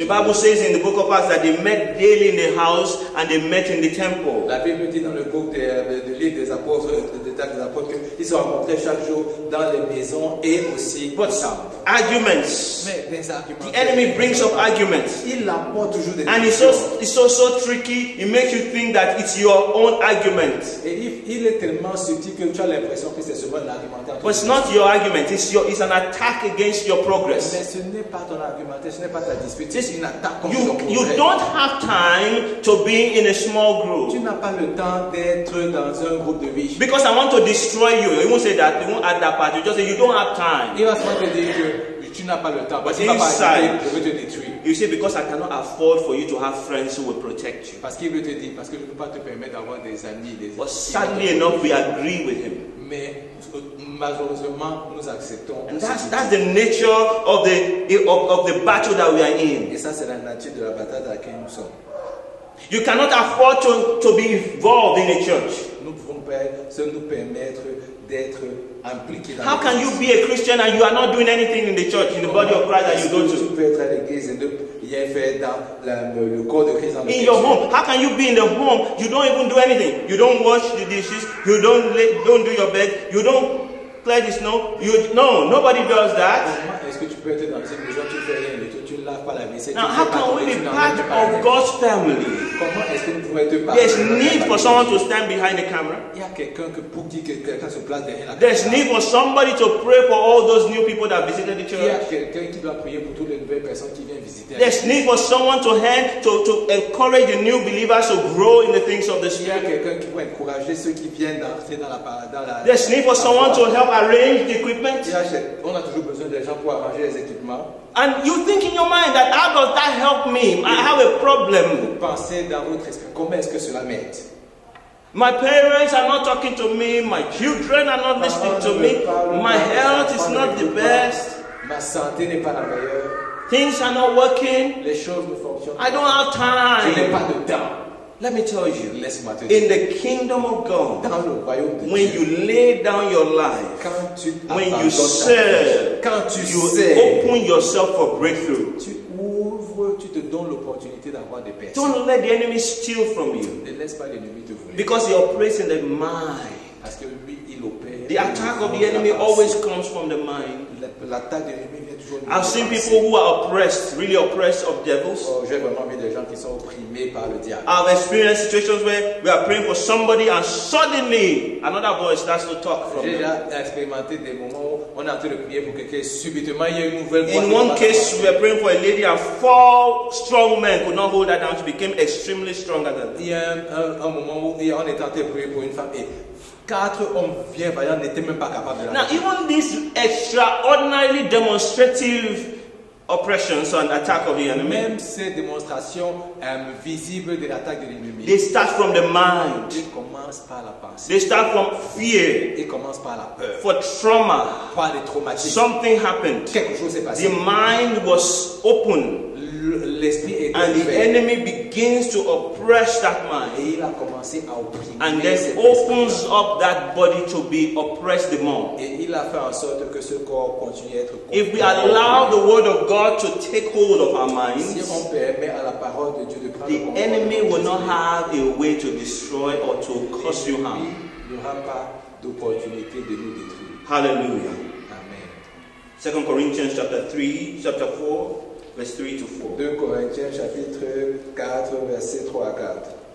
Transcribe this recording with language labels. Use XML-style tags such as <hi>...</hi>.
<en>The Bible says in the book of Acts that they met daily in the house and they met in the temple.</en> <fr>La Bible dit dans le groupe de livre des apôtres, des apôtres, qu'ils se rencontraient chaque jour dans les maisons et aussi au temple.</fr> <en>Arguments.</en> <fr>Mais des arguments.</fr> <en>The enemy brings up arguments.</en> <fr>Il apporte toujours des</fr> <en>And it's so tricky, it makes you think that it's your own argument.</en> <fr>Et il est tellement subtil que tu as l'impression que c'est seulement l'argumentaire.</fr> <en>But it's not your argument, it's an attack against your progress.</en> <fr>Mais ce n'est pas ton argumentaire, ce n'est pas ta dispute, c'est une attaque contre ton</fr> <en>You</en> <fr>progrès.</fr> <en>don't have time to be in a small</en> <fr>Tu</fr> <en>group.</en> <fr>n'as pas le temps d'être dans un groupe de vie.</fr> <en>Because I want to destroy you. You won't say that, you won't add that part. You just say you don't have time.</en> <fr>Il va souvent te dire que tu n'as pas le temps. Parce</fr> <en>But</en> <fr>qu'il va pas</fr> <en>inside-</en> <fr>arrêter, je veux te détruire.</fr> <en>You say because I cannot afford for you to have friends who will protect you.</en> <fr>Parce qu'il veut te dire, parce que je ne peux pas te permettre d'avoir des amis, des</fr> <en>But sadly enough, we agree with him.</en> <fr>Mais malheureusement, nous acceptons.</fr> <en>And that's the nature of the battle that we are in.</en> <fr>Et ça, c'est la nature de la bataille dans laquelle nous sommes.</fr> <en>You cannot afford to be involved in a church.</en> <fr>Nous ne pouvons pas nous permettre d'être impliqués dans</fr> <en>How can you</en> <fr>l'église.</fr> <en>be a Christian and you are not doing anything in the church, in the body of Christ that you go</en> <fr>Tu</fr> <en>to?</en> <fr>peux être à l'église et ne rien faire dans le corps de Christ. Dans</fr> <en>In your home, how can you be in the home? You don't even do anything. You don't wash the dishes. You don't do your bed. You don't clear the snow. No, nobody does that.</en> <fr>Comment est-ce que tu peux être dans une maison, tu ne fais rien du tout, tu ne laves pas la vaisselle,</fr> <en>Now,</en> <fr>tu ne</fr> <en>how</en> <fr>fais pas</fr> <en>can</en> <fr>ton</fr> <en>we</en> <fr>lit,</fr> <en>be</en> <fr>tu</fr> <en>part</en> <fr>n'emmènes pas la</fr> <en>of</en> <fr>vaisselle?</fr> <en>God's family?</en> <fr>Comment est-ce que nous pouvons être part</fr> <en>There's</en> <fr>de la</fr> <en>need for</en> <fr>famille?</fr> <en>someone to stand behind the camera.</en> <fr>Il y a quelqu'un pour qui quelqu'un se place derrière la</fr> <en>There's</en> <fr>caméra.</fr> <en>need for somebody to pray for all those new people that visited the</en> <fr>Il y a</fr> <en>church.</en> <fr>quelqu'un qui doit prier pour toutes les nouvelles personnes qui viennent visiter.</fr> <en>There's need for someone to encourage the new believers to grow in the things of the</en> <fr>Il y a</fr> <en>Spirit.</en> <fr>quelqu'un qui va encourager ceux qui viennent d'entrer dans la</fr> <en>There's need for someone to help arrange the equipment.</en> <fr>On a toujours besoin des gens pour arranger les les équipements.</fr> <en>And you think in your mind that how does that help me? I have a problem.</en> <fr>Vous pensez dans votre esprit, comment est-ce que cela m'aide?</fr> <en>My parents are not talking to me. My children are not listening to me. My health is not the best.</en> <fr>Ma santé n'est pas la meilleure.</fr> <en>Things are not working.</en> <fr>Les choses ne fonctionnent pas.</fr> <en>I don't have</en> <fr>Je n'ai</fr> <en>time.</en> <fr>pas de temps.</fr> <en>Let me tell you,</en> <fr>Laisse-moi te dire.</fr> <en>in the kingdom of God,</en> <fr>Dans le royaume de</fr> <en>when</en> <fr>Dieu,</fr> <en>you lay down your life,</en> <fr>quand tu</fr> <en>when you</en> <fr>abandonnes ta</fr> <en>serve,</en> <fr>vie, quand tu</fr> <en>you</en> <fr>sais,</fr> <en>open yourself for breakthrough.</en> <fr>tu ouvres, tu te donnes l'opportunité d'avoir des personnes.</fr> <en>Don't let the enemy steal from you,</en> <fr>Ne laisse pas l'ennemi te voler.</fr> <en>because he operates in the mind.</en> <fr>Parce que lui, il opère.</fr> <en>The attack of the enemy always comes from the mind.</en> <fr>L'attaque de l'ennemi vient toujours.</fr> <en>I've seen people who are oppressed, really oppressed of devils.</en> <fr>Oh, j'ai vraiment vu des gens qui sont opprimés par le diable.</fr> <en>I've experienced situations where we are praying for somebody and suddenly another voice starts to talk from</en> <fr>J'ai</fr> <en>them.</en> <fr>déjà expérimenté des moments où on est en train de prier pour quelqu'un, subitement il y a une nouvelle voix.</fr> <en>In</en> <fr>qui</fr> <en>one</en> <fr>passe</fr> <en>case,</en> <fr>par-</fr> <en>we were praying for a lady and 4 strong men could not hold her down. She became extremely stronger than them.</en> <fr>Il y a un moment où on est en train de prier pour une femme et 4 hommes bien vaillants n'étaient même pas capables de la</fr> <en>Now, even these extraordinarily demonstrative oppressions and attack of the enemy,</en> <fr>Même ces démonstrations visibles de l'attaque de l'ennemi,</fr> <en>they start from the mind.</en> <fr>ils commencent par la pensée,</fr> <en>They start from fear,</en> <fr>ils commencent par la peur,</fr> <en>for trauma.</en> <fr>par les traumatismes.</fr> <en>Something happened.</en> <fr>Quelque chose s'est</fr> <en>The</en> <fr>passé.</fr> <en>mind was open,</en> <fr>L'esprit est</fr> <en>and the</en> <fr>ouvert</fr> <en>enemy begins to oppress that mind,</en> <fr>et il a commencé à opprimer</fr> <en>and</en> <fr>cet</fr> <en>then opens</en> <fr>esprit.</fr> <en>up that body to be oppressed the more.</en> <fr>Et il a fait en sorte que ce corps continue à être</fr> <en>If we allow the word of God to take hold of our</en> <fr>si</fr> <en>minds,</en> <fr>on permet à la parole de Dieu de prendre</fr> <en>the</en> <fr>le contrôle</fr> <en>enemy</en> <fr>de</fr> <en>will not</en> <fr>esprit,</fr> <en>have a way to destroy or to cause you harm.</en> <fr>il n'y aura pas d'opportunité de nous détruire.</fr> <en>Hallelujah.</en> <fr>Amen.</fr> <en>2 Corinthians chapter 4, verse 3 to 4.</en> <fr>2 Corinthiens chapitre 4 versets 3 à 4.</fr>